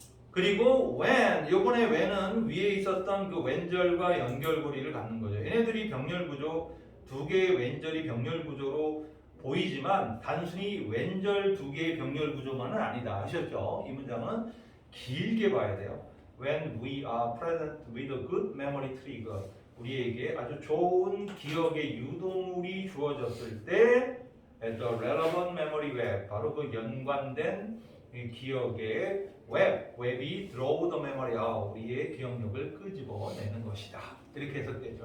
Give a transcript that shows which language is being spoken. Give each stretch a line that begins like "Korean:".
Korean: 그리고 when, 요번에 when은 위에 있었던 그 when절과 연결고리를 갖는 거죠. 얘네들이 병렬 구조, 두 개의 when절이 병렬 구조로 보이지만 단순히 when절 두 개의 병렬 구조만은 아니다. 아셨죠? 이 문장은 길게 봐야 돼요.
English: When we are present with a good memory trigger.
Korean: 우리에게 아주 좋은 기억의 유도물이 주어졌을 때
English: the relevant memory web,
Korean: 바로 그 연관된 기억의 웹이
English: draw the memory out,
Korean: 우리의 기억력을 끄집어내는 것이다. 이렇게 해석되죠.